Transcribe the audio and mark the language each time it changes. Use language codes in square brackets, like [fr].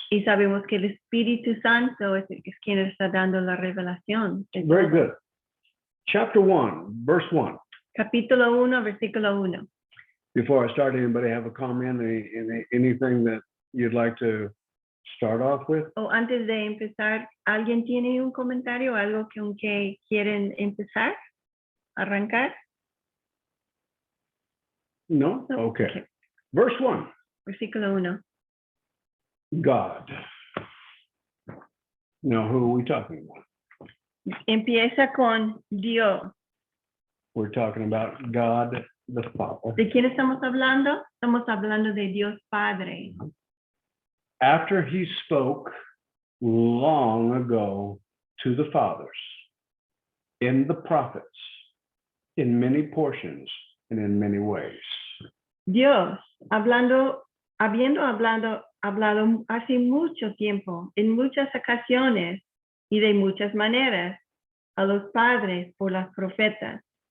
[es] Y sabemos que el Espíritu Santo es quien está dando la revelación. de [en] Very [es] todo. [en] good. Chapter 1, verse 1. [es] Capítulo 1, versículo 1. [en] Before I start, anybody have a comment, anything that you'd like to start off with? [es] O antes de empezar, ¿alguien tiene un comentario, algo con que quieren empezar? ¿Arrancar? No? No. [en] Okay. Verse 1. [es] Versículo 1. [en] God. Now, who are we talking about? [es] Empieza con Dios. [en] We're talking about God the Father. [es] ¿De quién estamos hablando? Estamos hablando de Dios Padre. [en] After he spoke long ago to the fathers in the prophets, in many portions and in many ways. [es] Dios, habiendo hablado hace mucho tiempo, en muchas ocasiones y de muchas maneras, a los padres por los profetas.